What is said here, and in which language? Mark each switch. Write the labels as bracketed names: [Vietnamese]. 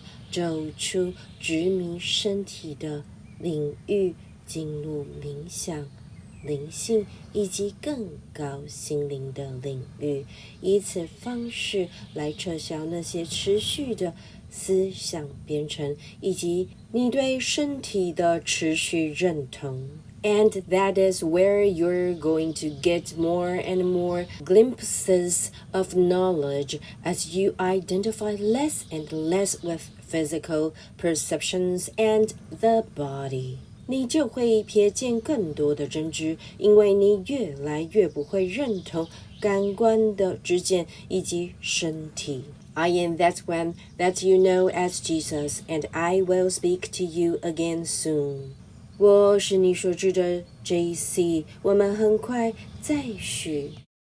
[Chinese] 走出执迷身体的领域，进入冥想、灵性以及更高心灵的领域，以此方式来撤销那些持续的思想编程，以及你对身体的持续认同。 [English] And that is where you're going to get more and more glimpses of knowledge as you identify less and less with physical perceptions and the body. [Chinese] 你就会瞥见更多的真知，因为你越来越不会认同感官的知见以及身体。 [English] I am that one that you know as Jesus, and I will speak to you again soon. [Chinese] 我是你所知的 JC， 我们很快再续。